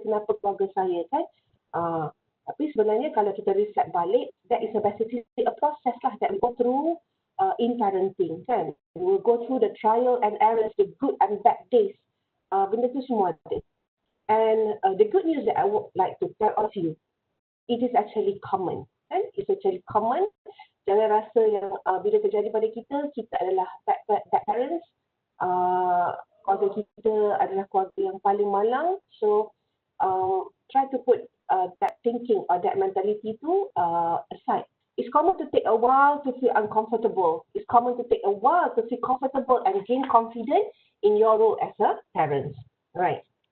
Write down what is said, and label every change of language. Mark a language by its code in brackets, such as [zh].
[ms] Kenapa keluarga saya, kan? Tapi sebenarnya kalau kita [en] reflect balik, that is basically a process lah that we go through in parenting, kan? We will go through the trial and errors, the good and bad days. [ms] Benda tu semua ada. [en] And the good news that I would like to tell of you, it is actually common. Kan? It's actually common. [ms] Jangan rasa yang bila terjadi pada kita adalah [en] bad parents. [ms] Keluarga kita adalah keluarga yang paling malang. [en] So, try to put that thinking or that mentality to aside. It's common to take a while to feel uncomfortable. It's common to take a while to feel comfortable and gain confidence in your role as a parent. Right.